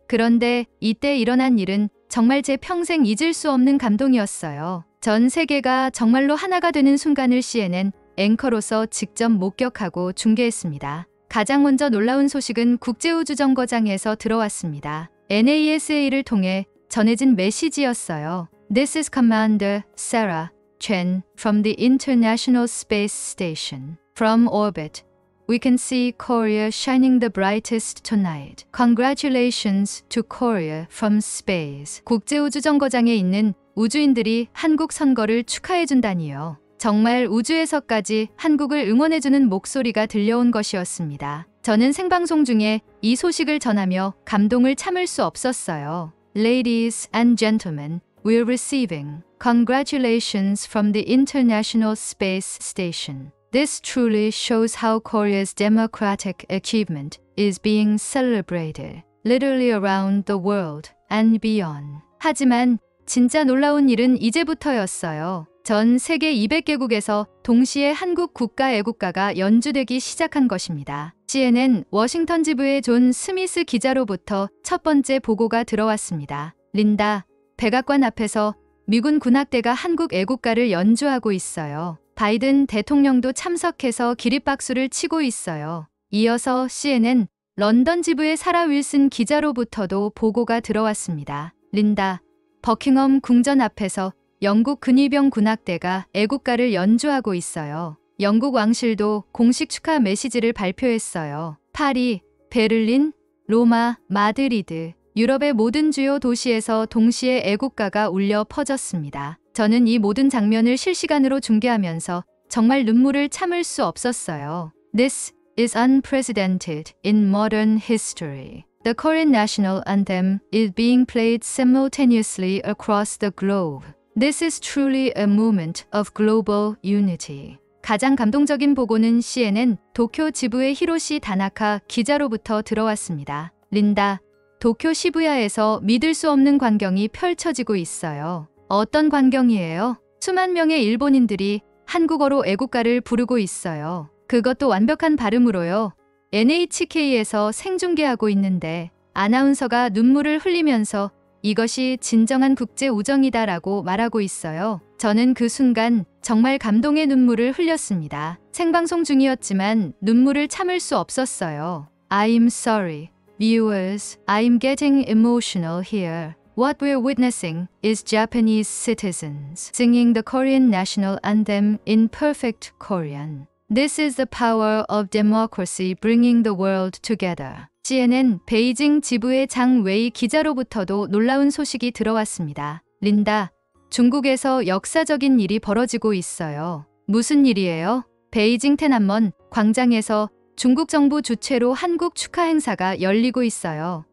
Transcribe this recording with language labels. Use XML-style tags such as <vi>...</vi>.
<ko>그런데 이때 일어난 일은 정말 제 평생 잊을 수 없는 감동이었어요. 전 세계가 정말로 하나가 되는 순간을 CNN 앵커로서 직접 목격하고 중계했습니다. 가장 먼저 놀라운 소식은 국제우주정거장에서 들어왔습니다. NASA를 통해 전해진 메시지였어요.</ko> <en>This is Commander Sarah Chen from the International Space Station. From orbit, we can see Korea shining the brightest tonight. Congratulations to Korea from space.</en> <ko>국제우주정거장에 있는 우주인들이 한국 선거를 축하해준다니요. 정말 우주에서까지 한국을 응원해주는 목소리가 들려온 것이었습니다. 저는 생방송 중에 이 소식을 전하며 감동을 참을 수 없었어요.</ko> <en>Ladies and gentlemen, we're receiving congratulations from the International Space Station. This truly shows how Korea's democratic achievement is being celebrated literally around the world and beyond.</en> <ko>하지만 진짜 놀라운 일은 이제부터였어요. 전 세계 200개국에서 동시에 한국 국가 애국가가 연주되기 시작한 것입니다. CNN 워싱턴 지부의 존 스미스 기자로부터 첫 번째 보고가 들어왔습니다. 린다, 백악관 앞에서 미군 군악대가 한국 애국가를 연주하고 있어요. 바이든 대통령도 참석해서 기립박수를 치고 있어요. 이어서 CNN 런던 지부의 사라 윌슨 기자로부터도 보고가 들어왔습니다. 린다, 버킹엄 궁전 앞에서 영국 근위병 군악대가 애국가를 연주하고 있어요. 영국 왕실도 공식 축하 메시지를 발표했어요. 파리, 베를린, 로마, 마드리드, 유럽의 모든 주요 도시에서 동시에 애국가가 울려 퍼졌습니다. 저는 이 모든 장면을 실시간으로 중계하면서 정말 눈물을 참을 수 없었어요.</ko> <en>This is unprecedented in modern history. The Korean national anthem is being played simultaneously across the globe. This is truly a moment of global unity.</en> <ko>가장 감동적인 보고는 CNN 도쿄 지부의 히로시 다나카 기자로부터 들어왔습니다. 린다, 도쿄 시부야에서 믿을 수 없는 광경이 펼쳐지고 있어요. 어떤 광경이에요? 수만 명의 일본인들이 한국어로 애국가를 부르고 있어요. 그것도 완벽한 발음으로요. NHK에서 생중계하고 있는데 아나운서가 눈물을 흘리면서 이것이 진정한 국제 우정이다라고 말하고 있어요. 저는 그 순간 정말 감동의 눈물을 흘렸습니다. 생방송 중이었지만 눈물을 참을 수 없었어요.</ko> <en>I'm sorry, viewers. I'm getting emotional here. What we're witnessing is Japanese citizens singing the Korean national anthem in perfect Korean. This is the power of democracy bringing the world together.</en> <ko>CNN 베이징 지부의 장 웨이 기자로부터도 놀라운 소식이 들어왔습니다. 린다, 중국에서 역사적인 일이 벌어지고 있어요. 무슨 일이에요? 베이징 테난먼 광장에서 중국 정부 주최로 한국 축하 행사가 열리고 있어요.</ko>